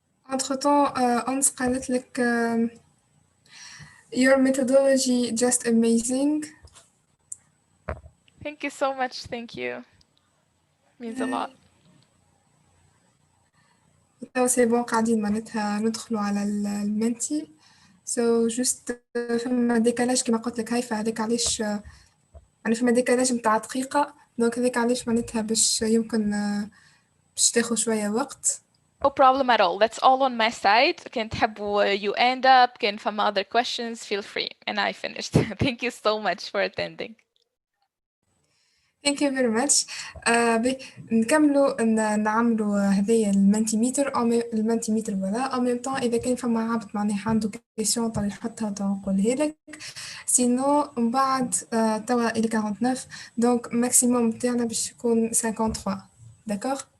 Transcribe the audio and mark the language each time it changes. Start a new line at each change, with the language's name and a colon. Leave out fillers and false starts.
French: Entre-temps,
English: Hans
Arabic: قالت لك
English: your methodology just amazing. Thank you so much. Thank you. means a lot.
Arabic: توا سي بون قاعدين معناتها ندخلوا على المنتي سو جوست فما ديكالاج كيما قلت لك هايفا هذاك علاش يعني فما ديكالاج متاع دقيقة دونك هذاك علاش معناتها باش يمكن باش تاخذ شوية وقت.
English: No problem at all. That's all on my side.
Arabic: كان تحبوا
English: you end up
Arabic: كان فما
English: other questions feel free and I finished. Thank you so much for attending. Thank you very much.
Arabic: نكملوا نعملوا هذايا المنتيميتر أو المنتيميتر ولا أو ميم طون إذا كان فما عبد معناها عنده كيسيون طال يحطها نقولها لك سينو من بعد توا إلى 49 دونك ماكسيموم تاعنا باش يكون 53 داكوغ.